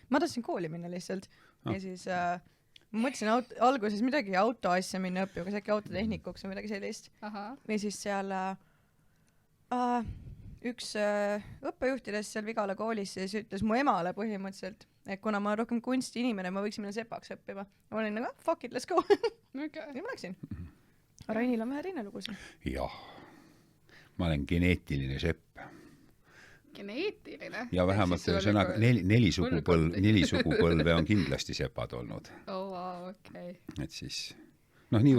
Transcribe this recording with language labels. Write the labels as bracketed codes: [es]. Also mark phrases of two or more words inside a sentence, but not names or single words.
[et] Ma tahtsin kooli minna lihtsalt ja siis ma mõtlesin alguses midagi autoasja minna õppima, kas äkki autotehnikuks või midagi sellist. Ja siis seal üks õppejuhtidest seal Vigala koolis siis ütles mu emale põhimõtteliselt, et kuna ma olen rohkem kunsti inimene, ma võiksin minna sepaks õppima. Ma olin nagu, [en] fuck it, let's go. [et] Ja ma läksin. Rainil on vähe teine lugu siin. Jah. Ma olen geneetiline sepp. Geneetiline? Ja vähemalt sõnaga neli sugupõlve on kindlasti sepad olnud. okei. Et siis... niivõrd